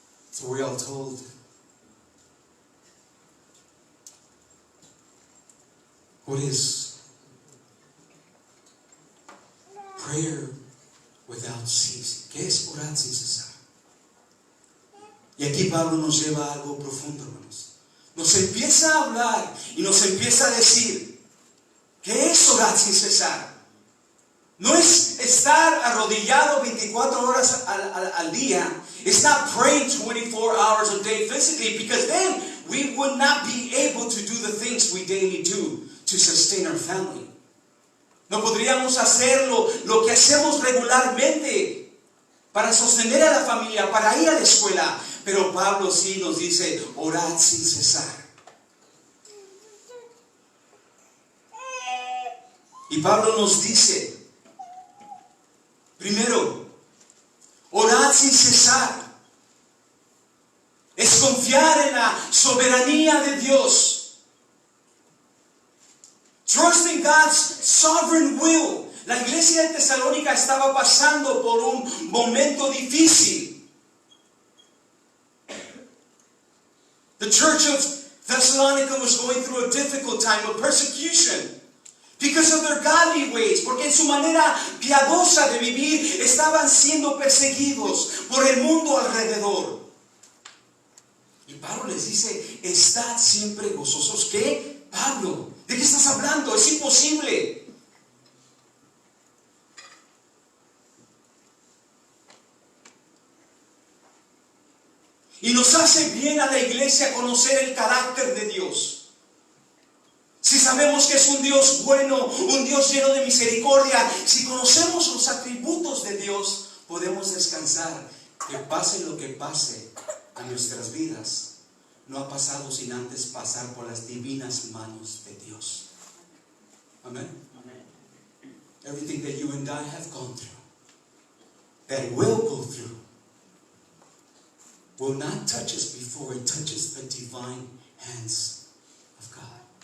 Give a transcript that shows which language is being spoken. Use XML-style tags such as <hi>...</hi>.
<en>So we're all told what is prayer without ceasing.</en> <es>¿Qué es orar sin cesar? Y aquí Pablo nos lleva a algo profundo, hermanos. Nos empieza a hablar y nos empieza a decir, ¿qué es orar sin cesar? No es estar arrodillado 24 horas al día.</es> <en>It's not praying 24 hours a day physically, because then we would not be able to do the things we daily do to sustain our family.</en> <es>No podríamos hacer lo que hacemos regularmente para sostener a la familia, para ir a la escuela. Pero Pablo sí nos dice, orad sin cesar. Y Pablo nos dice, primero, orad sin cesar. Es confiar en la soberanía de Dios.</es> <en>Trust in God's sovereign will.</en> <es>La iglesia de Tesalónica estaba pasando por un momento difícil.</es> <en>The church of Thessalonica was going through a difficult time of persecution. Because of their godly ways,</en> <es>porque en su manera piadosa de vivir estaban siendo perseguidos por el mundo alrededor. Y Pablo les dice, estad siempre gozosos. ¿Qué? Pablo, ¿de qué estás hablando? Es imposible. Y nos hace bien a la iglesia conocer el carácter de Dios. Si sabemos que es un Dios bueno, un Dios lleno de misericordia, si conocemos los atributos de Dios, podemos descansar. Que pase lo que pase a nuestras vidas, no ha pasado sin antes pasar por las divinas manos de Dios. Amén.</es> <en>Everything that you and I have gone through, that will go through, will not touch us before it touches the divine hands of God.</en>